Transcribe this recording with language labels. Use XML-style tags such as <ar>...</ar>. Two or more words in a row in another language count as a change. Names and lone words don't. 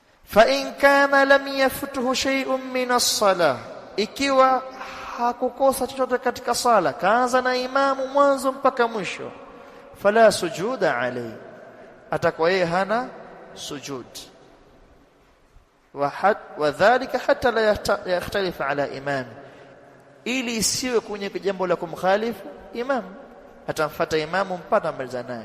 <ar>فإن كان لم يفته شيء من الصلاة,</ar> <sw>ikiwa hakukosa chochote katika sala, kaanza na imamu mwanzo mpaka mwisho,</sw> <ar>فلا سجود عليه,</ar> <sw>atakuwa yeye hana sujud.</sw> <ar>وذلك حتى لا يختلف على الإمام,</ar> <sw>ili isiwe kwenye jambo la kumkhalifu imam, atamfuata imamu mpaka amaliza naye.</sw>